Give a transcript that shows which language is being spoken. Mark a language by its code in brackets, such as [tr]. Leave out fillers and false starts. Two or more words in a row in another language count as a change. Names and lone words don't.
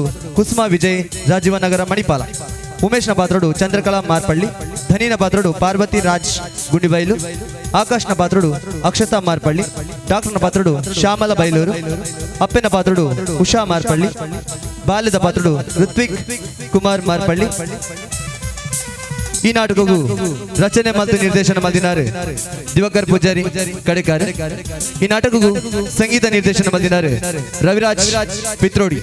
[kn] ಕುಸುಮ ವಿಜಯ್ ರಾಜೀವನಗರ ಮಣಿಪಾಲ, ಉಮೇಶ್ನ ಪಾತ್ರಡು ಚಂದ್ರಕಲಾ ಮಾರ್ಪಳ್ಳಿ, ಧನಿನ ಪಾತ್ರಡು ಪಾರ್ವತಿ ರಾಜ್ ಗುಂಡಿಬೈಲು, ಆಕಾಶ್ನ ಪಾತ್ರಡು ಅಕ್ಷತಾ ಮಾರ್ಪಳ್ಳಿ, ಡಾಕ್ಟರ್ನ ಪಾತ್ರಡು ಶ್ಯಾಮಲ ಬೈಲೂರು, ಅಪ್ಪನ ಪಾತ್ರಡು ಉಷಾ ಮಾರ್ಪಳ್ಳಿ, ಬಾಲ್ಯದ ಪಾತ್ರಡು ಋತ್ವಿಕ್ ಕುಮಾರ್ ಮಾರ್ಪಳ್ಳಿ, ಈ ನಾಟಕವು ರಚನೆ ಮತ್ತು ನಿರ್ದೇಶನ ಮಾಡಿದ್ದಾರೆ ದಿವಾಕರ್ ಪೂಜಾರಿ ಕಡೆಕಾರ. ಈ ನಾಟಕವು ಸಂಗೀತ ನಿರ್ದೇಶನ ಮಾಡಿದ್ದಾರೆ ರವಿರಾಜ್ ಪಿತ್ರೋಡಿ.